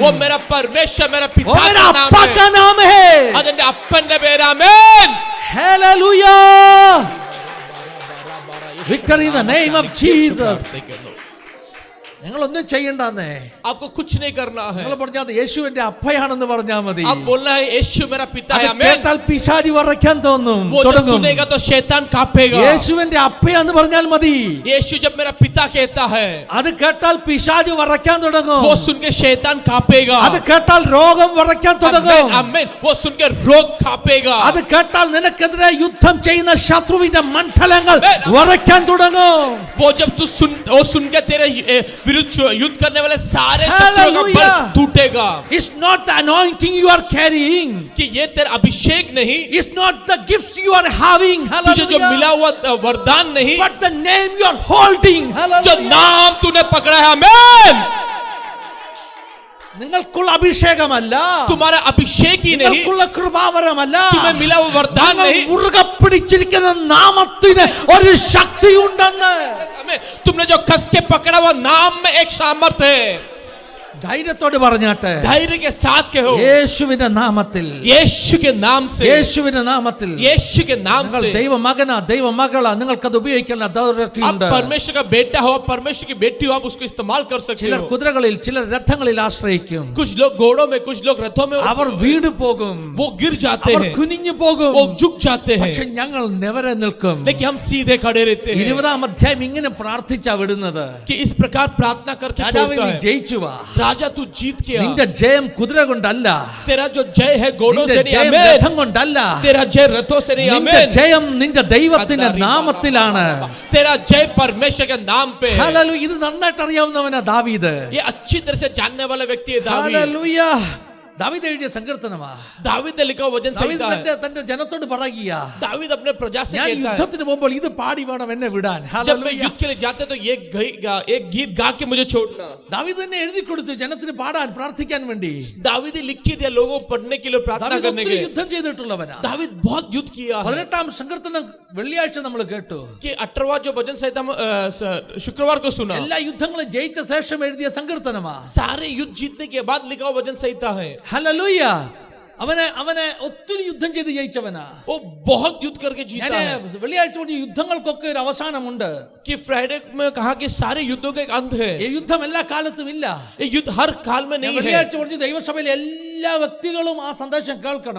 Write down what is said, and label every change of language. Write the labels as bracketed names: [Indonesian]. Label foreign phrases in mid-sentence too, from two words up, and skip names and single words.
[Hindi] वो मेरा परमेश्वर, मेरा वो पिता मेरा का नाम अप्पा है. का नाम है. अदन्य अप्पन पेर. आमीन. [English] Hallelujah. Victory in the name of Jesus. [Malayalam] നിങ്ങളൊന്നും ചെയ്യണ്ടെന്നേ, [Hindi] आपको कुछ नहीं करना है. [Malayalam] നിങ്ങൾ പറഞ്ഞാൽ മതി, യേശുവിന്റെ അപ്പയാണെന്ന് പറഞ്ഞാൽ മതി. [Hindi] आप बोलना है यीशु मेरा पिता [Malayalam] അത് [Hindi] है. आमीन. [Malayalam] കേട്ടാൽ പിശാചി വിറയ്ക്കാൻ തോന്നും, [Hindi] वो जब [Malayalam] തുടങ്ങും. [Hindi] सुनेगा तो शैतान कांपेगा. [Malayalam] യേശുവിന്റെ അപ്പയാന്ന് പറഞ്ഞാൽ മതി. [Hindi] यीशु जब मेरा पिता कहता है, [Malayalam] അത് കേട്ടാൽ പിശാചി വിറയ്ക്കാൻ തുടങ്ങും. [Hindi] वो सुन के शैतान कांपेगा. [Malayalam] അത് കേട്ടാൽ രോഗം വിറയ്ക്കാൻ തുടങ്ങും. [Hindi] आमीन आमीन. वो सुन के रोग कांपेगा. [Malayalam] അത് കേട്ടാൽ നിനക്കെതിരെ യുദ്ധം ചെയ്യുന്ന ശത്രുവിന്റെ മണ്ഡലങ്ങൾ വിറയ്ക്കാൻ തുടങ്ങും. [Hindi] वो जब तू सुन के तेरे विरुद्ध युद्ध करने वाले सारे शत्रुओं का Hallelujah. बल टूटेगा. [English] It's not the anointing you are carrying. [Hindi] कि ये तेरा अभिषेक नहीं, [English] It's not the gifts you are having. [Hindi] तुझे जो मिला Hallelujah. हुआ वरदान नहीं, [English] But the name you are holding. [Hindi] जो Hallelujah. नाम तूने पकड़ा है. आमीन. [Malayalam] നിങ്ങൾക്കുള്ള അഭിഷേകമല്ല, [Hindi] तुम्हारा अभिषेक ही नहीं, [Malayalam] നിങ്ങൾക്കുള്ള കൃപാവരമല്ല, [Hindi] तुम्हें मिला हुआ वरदान [Malayalam] നിങ്ങൾ [Hindi] नहीं. [Malayalam] മുറുകെ പിടിച്ചിരിക്കുന്ന നാമത്തിന് ഒരു ശക്തിയുണ്ടെന്ന് [Hindi] आमीन. तुमने जो कस के पकड़ा हुआ नाम में एक सामर्थ है. [Malayalam] ധൈര്യത്തോട് പറഞ്ഞാട്ടെ, [Hindi] धैर्य के साथ कहो, [Malayalam] യേശുവിന്റെ നാമത്തിൽ, [Hindi] यीशु के नाम से, [Malayalam] യേശുവിന്റെ നാമത്തിൽ [Hindi] यीशु के नाम [Malayalam] നിങ്ങൾ [Hindi] से. [Malayalam] ദൈവമകനാ, ദൈവമകളാ, നിങ്ങൾക്കത് ഉപയോഗിക്കാൻ [Hindi] आप [Malayalam] അതോറിറ്റിയുണ്ട്. [Hindi] परमेश्वर का बेटा हो, परमेश्वर की बेटी हो, आप उसको इस्तेमाल कर सकते [Malayalam] ചിലർ [Hindi] हो. [Malayalam] കുതിരകളിൽ, ചിലർ രഥങ്ങളിൽ ആശ്രയിക്കും. [Hindi] कुछ लोग घोड़ों में, कुछ लोग रथों में, [Malayalam] അവർ വീണ് പോകും, [Hindi] वो गिर जाते [Malayalam] അവർ [Hindi] हैं, [Malayalam] കുനിഞ്ഞു പോകും. [Hindi] वो झुक जाते हैं. [Malayalam] പക്ഷെ ഞങ്ങൾ നിവരെ നിൽക്കും. [Hindi] लेकिन हम सीधे खड़े रहते हैं. [Malayalam] 20-ാം അധ്യായം ഇങ്ങനെ പ്രാർത്ഥിച്ചാ വിടുന്നത്. [Hindi] कि इस प्रकार प्रार्थना करके [Malayalam] രാജാവേ, [Hindi] छोड़ता [Malayalam] നീ [Hindi] है. [Malayalam] ജയിച്ചു വാ. [Hindi] राजा तू जीत गया. [Malayalam] നിന്റെ ജയം കുതിര കൊണ്ടല്ല, [Hindi] तेरा जो जय है घोड़ों [Malayalam] നിന്റെ [Hindi] से नहीं. [Malayalam] ജയം [Hindi] आमीन. [Malayalam] രഥം കൊണ്ടല്ല, [Hindi] तेरा जय रथों से नहीं. [Malayalam] നിന്റെ [Hindi] आमीन. [Malayalam] ജയം നിന്റെ ദൈവത്തിന്റെ നാമത്തിലാണ്. [Hindi] तेरा जय परमेश्वर के नाम पे है. [Malayalam] ഹല്ലേലൂയ. ഇത് നന്നായിട്ട് അറിയാവുന്നവനാ ദാവീദ്. [Hindi] ये अच्छी तरह से जानने वाला व्यक्ति है दावीद. [Malayalam] ഹല്ലേലൂയ. ദാവീദ് എഴുതിയ സങ്കീർത്തനമാ. [Hindi] दावीद ने लिखा वचन [Malayalam] ദാവീദ് [Hindi] संहिता है. [Malayalam] തന്റെ ജനത്തോട് പറയുക, [Hindi] दावीद अपने प्रजा से [Malayalam] ഞാൻ [Hindi] कहता है, [Malayalam] യുദ്ധത്തിന് പോകുമ്പോൾ ഇത് പാടി വേണം എന്നെ വിടാൻ. [Hindi] जब मैं [Malayalam] ഹല്ലേലൂയ. [Hindi] युद्ध के लिए जाते तो एक गीत गा के मुझे छोड़ना. [Malayalam] ദാവീദ് തന്നെ എഴുതി കൊടുത്തു ജനത്തിന് പാടാൻ, പ്രാർത്ഥിക്കാൻ വേണ്ടി. [Hindi] दावीद ने लिख के दिया लोगों को पढ़ने के लिए, प्रार्थना [Malayalam] ദാവീദ് [Hindi] करने के [Malayalam] ഒത്തിരി [Hindi] लिए. [Malayalam] യുദ്ധം ചെയ്തിട്ടുള്ളവനാ. [Hindi] दावीद बहुत युद्ध किया है. [Malayalam] 18-ാം സങ്കീർത്തനം വെള്ളിയാഴ്ച നമ്മൾ കേട്ടു. [Hindi] कि 18वां जो भजन संहिता हम शुक्रवार को सुना. [Malayalam] എല്ലാ യുദ്ധങ്ങളും ജയിച്ച ശേഷം എഴുതിയ സങ്കീർത്തനമാ. [Hindi] सारे युद्ध जीतने के बाद लिखा हुआ भजन संहिता है. [Malayalam] ഹല്ലേലൂയ. അവനെ ഒത്തിരി യുദ്ധം ചെയ്ത് ജയിച്ചവനാ. [Hindi] वो बहुत युद्ध करके जीता [Malayalam] ഞാൻ [Hindi] है. [Malayalam] വെള്ളിയാഴ്ച കൊണ്ട് യുദ്ധങ്ങൾക്കൊക്കെ ഒരു അവസാനമുണ്ട്. [Hindi] कि फ्राइडे में कहा कि सारे युद्धों का एक अंत है. [Malayalam] ഈ യുദ്ധം എല്ലാ കാലത്തും ഇല്ല. [Hindi] ये युद्ध हर काल में [Malayalam] ഞാൻ [Hindi] नहीं है. [Malayalam] വെള്ളിയാഴ്ച കൊണ്ട് ദൈവസഭയിൽ എല്ലാ എല്ലാ വ്യക്തികളും ആ സന്ദേശം കേൾക്കണം.